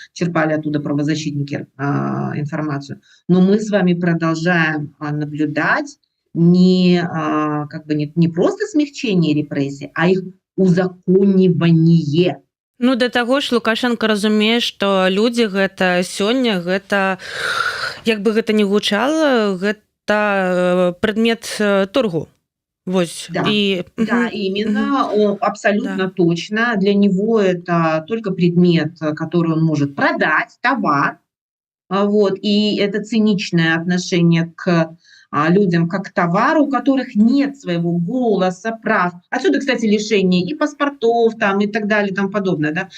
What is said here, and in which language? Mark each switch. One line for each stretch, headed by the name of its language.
Russian: Черпали оттуда правозащитники информацию. Но мы с вами продолжаем наблюдать не просто смягчение репрессий, а их узаконивание.
Belarusian: Ну да таго ж Лукашенко разумее, што людзі гэта сёння гэта як бы гэта не гучала, гэта прадмет торгу. Вось
Russian: Да, і да, именно, абсолютно да. точно. Для него это только предмет, который он может продать, товар. Вот, и это циничное отношение к людям как к товару, у которых нет своего голоса, прав. Отсюда, кстати, лишение и паспортов там, и так далее, и тому подобное. Да.